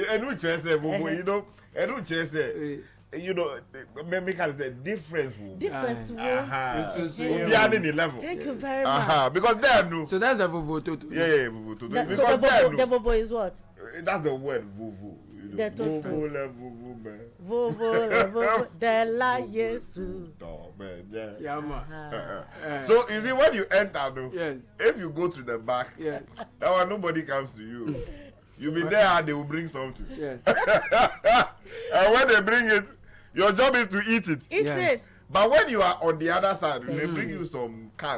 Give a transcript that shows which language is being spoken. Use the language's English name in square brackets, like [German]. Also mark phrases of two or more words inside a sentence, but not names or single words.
[English] And which I say, vovo, you know, and which I say, you know, make us the difference. Difference. The level. Thank you very much. Because there, no. So that's the vovototo. Yeah, vovototo. So Because there, the vovo is what? That's the word, vovo. The Vovo, la vovo, man. Vovo, de la Yesu. Oh, man, yeah. Yeah, man. So you see, when you enter, no, Yes. if you go to the back, Yes. that one nobody comes to you. You be there and they will bring something. Yes. And when they bring it, your job is to eat it. Eat it. But when you are on the other side, they bring you some card.